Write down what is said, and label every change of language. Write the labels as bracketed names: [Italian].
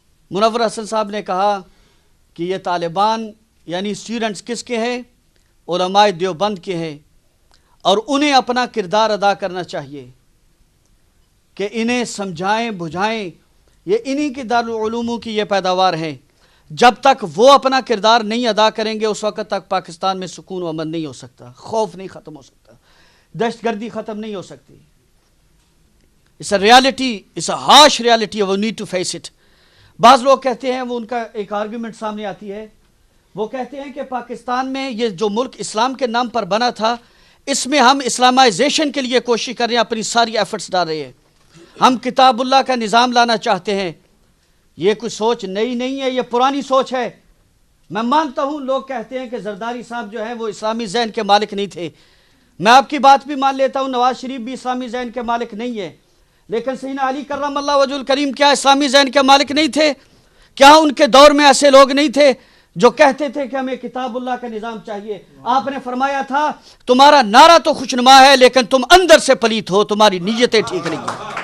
[Urdu] منور حسن صاحب نے کہا کہ یہ طالبان یعنی اسٹوڈنٹس کس کے ہیں؟ علماء دیوبند کے ہیں، اور انہیں اپنا کردار ادا کرنا چاہیے کہ انہیں سمجھائیں بجھائیں. یہ انہی کے دارالعلوموں کی یہ پیداوار ہیں. جب تک وہ اپنا کردار نہیں ادا کریں گے، اس وقت تک پاکستان میں سکون و امن نہیں ہو سکتا، خوف نہیں ختم ہو سکتا، دہشت گردی ختم نہیں ہو سکتی. [English] It's a reality, it's a harsh reality, we need to face it. [Urdu] بعض لوگ کہتے ہیں، وہ ان کا ایک آرگیومنٹ سامنے آتی ہے، وہ کہتے ہیں کہ پاکستان میں یہ جو ملک اسلام کے نام پر بنا تھا، اس میں ہم اسلامائزیشن کے لیے کوشش کر رہے ہیں، اپنی ساری ایفرٹس ڈال رہے ہیں، ہم کتاب اللہ کا نظام لانا چاہتے ہیں۔ یہ کوئی سوچ نئی نہیں ہے، یہ پرانی سوچ ہے۔ میں مانتا ہوں لوگ کہتے ہیں کہ زرداری صاحب جو ہے وہ اسلامی ذہن کے مالک نہیں تھے، میں آپ کی بات بھی مان لیتا ہوں، نواز شریف بھی اسلامی ذہن کے مالک نہیں ہے، لیکن سیدنا علی کرم اللہ وجہ الکریم کیا اسلامی ذہن کے مالک نہیں تھے؟ کیا ان کے دور میں ایسے لوگ نہیں تھے جو کہتے تھے کہ ہمیں کتاب اللہ کا نظام چاہیے؟ آپ نے فرمایا تھا تمہارا نعرہ تو خوشنما ہے لیکن تم اندر سے پلیت ہو، تمہاری نیتیں ٹھیک نہیں ہیں۔